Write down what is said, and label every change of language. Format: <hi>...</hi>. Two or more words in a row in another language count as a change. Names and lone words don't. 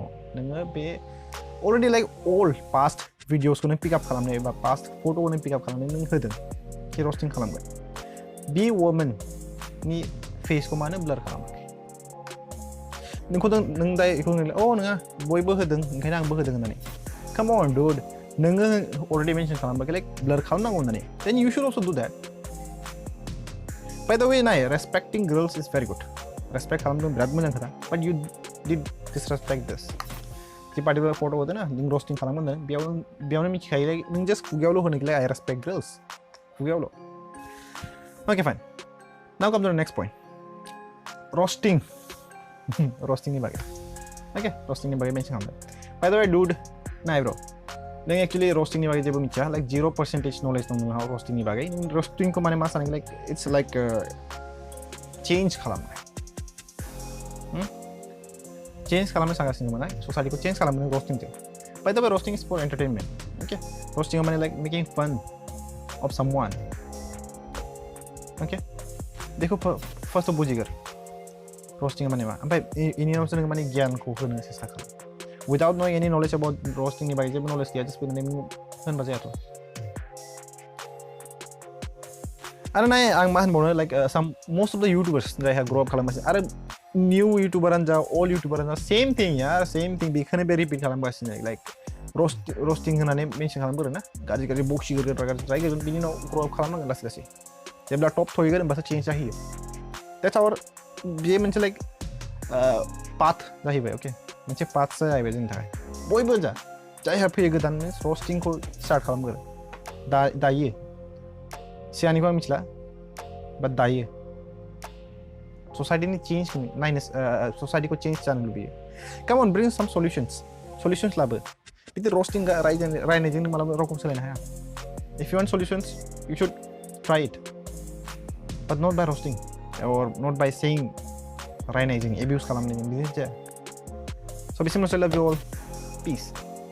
<brx>नोङो बे अलरेडि</brx> <en>like all past</en> <brx>भिडिअसखौ नों पिकआप खालामनो एबा पास्ट फट'खौ नों पिकआप खालामनो नों होदों कि रस्टिं खालामगोन. बे वुमेननि फेसखौ मानो ब्लार खालामाखै? नोंखौ नों दा बेखौ नोङा बयबो होदों ओंखायनो आंबो होदों होननानै.</brx> <en>come on dude,</en> <brx>नोङो अलरेडि मेनसन खालामबाय लाइक ब्लार खालामनांगौ होननानै.</brx> <en>then you should also do that. By the way, respecting girls is very good.</en> <brx>Respect खालामदों बिराद मोजां खोथा.</brx> <en>But you did disrespect this.</en> <brx>जि पार्टिकुलार फट' होदों ना नों रस्टिं खालामदों बेयावनो मिथिखायो नों जास्ट खुगायावल' होनोखैलाय</brx> <en>I respect girls.</en> <brx>खुगायावल'. Okay fine.</brx> <en>Now come to the next point. Roasting.</en> <brx>Roastingनि बागै. Okay, roastingनि बागै मेनसन खालामदों.</brx> <en>By the way, dude,</en> <brx>नाय ब्र' नों एक्चुअली रस्टिंनि बागै जेबो मिथिया</brx> <en>like 0% knowledge</en> <brx>दं नोंहा रस्टिंनि बागै. नों रस्टिंखौ माने मा सानो</brx> <en>like it's like change</en> <brx>खालामनाय. चेन्ज खालामनो सानगासिनो माने ससाइटिखौ चेन्ज खालामनो रस्टिंजों.</brx> <en>by the way roasting is for entertainment okay.</en> <brx>रस्टिंआ माने</brx> <en>like making fun of someone okay.</en> <brx>देखो फार्स्ट बुजिगोर रस्टिंआ माने मा, ओमफ्राय इनि उनावसो नों माने गियानखौ होनो सेस्था खालाम.</brx> <en>Without knowing any knowledge about roasting, by</en> <brx>जेबो knowledge गैया</brx> <en>just</en> <brx>फैनानै होनबा जायाथ'. आरो नाय आं मा होनबावनो</brx> <en>लाइक most of the YouTubers</en> <brx>जायहा ग्र' आप खालामगासिनो आरो निउ इउटुबारानो जा अल इउटुबारानो जा</brx> <en>same thing</en> <brx>बेखौनो बे रिपिट खालामगासिनो लाइक रस्टिं होनानै मेनसन खालामगोन ना गाज्रि बक्सिगोन रायगोन बिनि उनाव ग्र' आप खालामनांगोन लासै जेब्ला टप थहैगोन होनबासो चेन्ज जाहैयो.</brx> <en>That's our</en> <brx>बे मोनसे लाइक पाथ जाहैबाय अके. मोनसे पाथसो जाहैबाय जोंनि थाखाय. बयबो जायहा फैयो गोदान रस्टिंखौ स्टार्ट खालामगोन दायो. सिगांनिखौ आं मिथिला बाट दायो ससाइटिनि चेन्जखौ नायनो ससाइटिखौ चेन्ज जानो लुबैयो.</brx> <en>come on bring some solutions</en> <brx>लाबो. बिदि रस्टिं रायनायजों नों मालाबा रावखौ सोलायनो हाया.</brx> <en>if you want solutions you should try it but not by roasting or not by saying</en> <brx>रायनायजों एबिउस खालामनायजों बिदि जाया.</brx> <en>So, I love you all. Peace.</en>